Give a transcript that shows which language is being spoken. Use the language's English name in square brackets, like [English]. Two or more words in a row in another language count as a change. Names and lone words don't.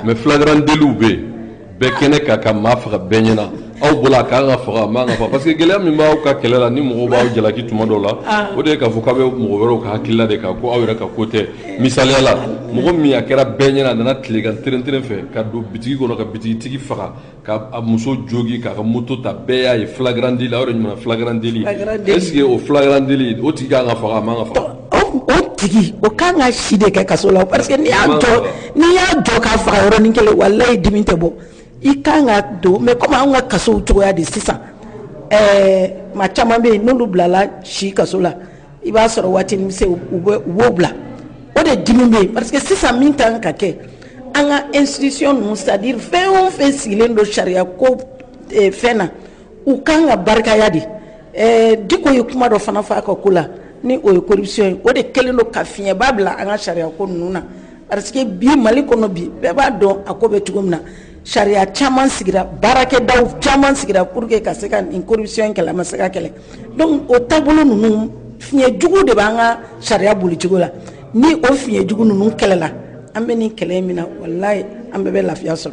[Bambara] mais [French] flagrant délit [Bambara] bɛ yen bɛɛ kɛnɛ ka ka maa faga bɛɛ ɲɛna aw bolo a kan ka faga a man ka faga [French] parce que [Bambara] gɛlɛya min b'aw ka kɛlɛ la ni mɔgɔw b'aw jalaki tuma dɔw la o de ye k'a fɔ k'a bɛ mɔgɔ wɛrɛw ka hakilila de kan ko aw yɛrɛ ka ko tɛ misaliya la mɔgɔ min a kɛra bɛɛ ɲɛna a nana tilegan tɛrɛntɛrɛn fɛ ka don bitigi kɔnɔ ka bitigitigi faga ka a muso jogi k'a ka moto ta bɛɛ y'a ye [French] flagrant délit [Bambara] aw yɛrɛ ɲuman [French] flagrant délit est ce que [Bambara] o [French] flagrant délit [Bambara] o tigi kan ka faga a man ka faga. o tigi o kan ka si de kɛ kaso la [French] parce que [Bambara] n'i y'a jɔ k'a faga yɔrɔnin kelen walayi dimi tɛ bɔ i kan ka don [French] mais comme [Bambara] an ka kasow cogoya de sisan maa caman bɛ yen n'olu bilala si kaso la i b'a sɔrɔ waati min se u b'o bila o de dimi bɛ yen [French] parce que [Bambara] sisan min kan ka kɛ an ka institution ninnu [French] c'est à dire [Bambara] fɛn o fɛn sigilen don sariya ko fɛn na u kan ka barikaya de Diko ye kuma dɔ fana fɔ a ka ko la ni o ye corruption ye o de kɛlen don ka fiɲɛba bila an ka sariya ko ninnu na [French] parce que [Bambara] bi Mali kɔnɔ bi bɛɛ b'a dɔn a ko bɛ cogo min na sariya caman sigira baarakɛdaw caman sigira [French] pour que [Bambara] ka se ka nin corruption kɛlɛ a ma se ka kɛlɛ donc o taabolo ninnu fiɲɛ jugu de b'an ka sariya boli cogo la ni o fiɲɛ jugu ninnu kɛlɛla an bɛ nin kɛlɛ min na walayi an bɛɛ bɛ lafiya sɔrɔ.